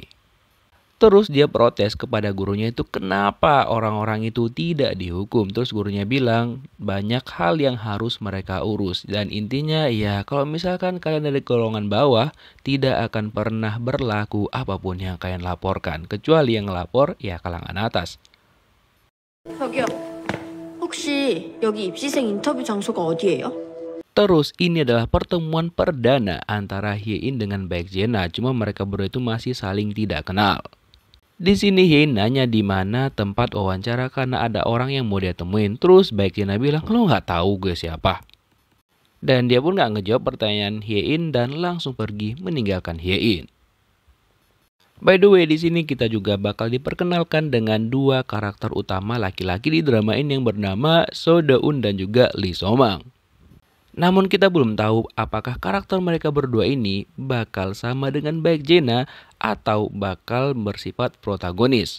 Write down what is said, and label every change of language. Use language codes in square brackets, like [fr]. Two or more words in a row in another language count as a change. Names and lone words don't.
[id] Terus dia protes kepada gurunya itu kenapa orang-orang itu tidak dihukum. Terus gurunya bilang banyak hal yang harus mereka urus. Dan intinya ya kalau misalkan kalian dari golongan bawah tidak akan pernah berlaku apapun yang kalian laporkan. Kecuali yang ngelapor ya kalangan atas. [ko] 저기요. 혹시 여기 입시생 인터뷰 장소가 어디예요? [id] Terus ini adalah pertemuan perdana antara Haein dengan Baekjena, cuma mereka berdua itu masih saling tidak kenal. Di sini Haein nanya di mana tempat wawancara karena ada orang yang mau dia temuin. Terus Baekjena bilang, lo nggak tahu gue siapa? Dan dia pun nggak ngejawab pertanyaan Haein dan langsung pergi meninggalkan Haein. [en] By the way, [id] di sini kita juga bakal diperkenalkan dengan dua karakter utama laki-laki di drama ini yang bernama So Do-eun dan juga Lee So-mang. Namun kita belum tahu apakah karakter mereka berdua ini bakal sama dengan Baek Jena atau bakal bersifat protagonis.